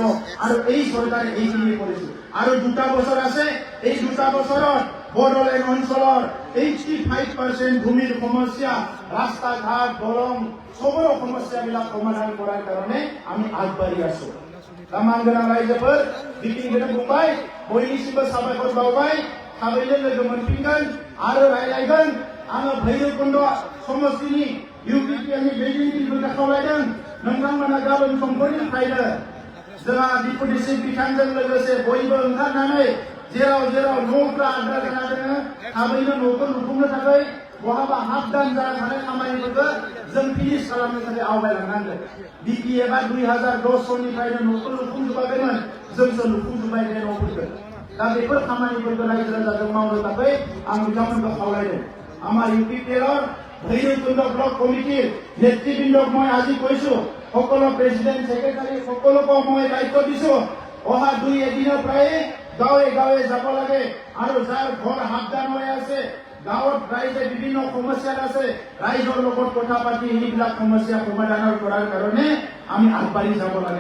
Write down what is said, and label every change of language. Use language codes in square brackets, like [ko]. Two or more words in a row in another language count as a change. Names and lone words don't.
[as] আৰু এই চৰকাৰে এইখিনি কৰিছে। আৰু 2টা বছৰ আছে, এই 2টা বছৰত বড়োলেণ্ড অঞ্চলৰ 85% ভূমিৰ সমস্যা, ৰাস্তা ঘাট, দলং সবৰো সমস্যাবিলাক সমাধান কৰাৰ কাৰণে আমি আগবাঢ়ি আছো। [brx] তামান गोनां रायजोफोर बिपिनखौनो बुंबाय, बयनिसिमबो साबायखर बावबाय, थाबैनो लोगो मोनफिनगोन आरो रायलायगोन। आङो भैरबकुन्द समष्टिनि इउपिपिएलनि दैदेनगिरिफोरखौ खावलायदों, नोंथांमोना गाबोन समफोरनिफ्रायनो जोंहा [en] deputy chief [brx] बिथांजों लोगोसे बयबो ओंखारनानै जेराव जेराव न'फ्रा आद्रा जाना दङ थाबैनो न'खौ लुफुंनो थाखाय बहाबा हाफ दान जाना थानाय खामानिफोरखौ जों फिनिश खालामनो थाखाय आवगायलांनांगोन। बिपिएफआ 2010 सननिफ्रायनो न'खौ लुफुंजोबाखैमोन, जोंसो लुफुंजोब्बाय बे न'फोरखौ। दा बेफोर खामानिफोरखौ रायजो राजाजों मावनो थाखाय आं बिथांमोनखौ खावलायदों। [as] আমাৰ ইউপিপিএলৰ ভৈৰৱকুণ্ড ব্লক কমিটিৰ নেতৃবৃন্দক মই আজি কৈছো, সকলো [en] president secretary [as] সকলোকে মই দায়িত্ব দিছো, অহা 2 দিনৰ পৰাই গাঁৱে গাঁৱে যাব লাগে আৰু যাৰ ঘৰ সাৱধান হৈ আছে, গাঁৱত ৰাইজে বিভিন্ন সমস্যাত আছে, ৰাইজৰ লগত কথা পাতি এইবিলাক সমস্যা সমাধানৰ কৰাৰ কাৰণে আমি আগবাঢ়ি যাব লাগে।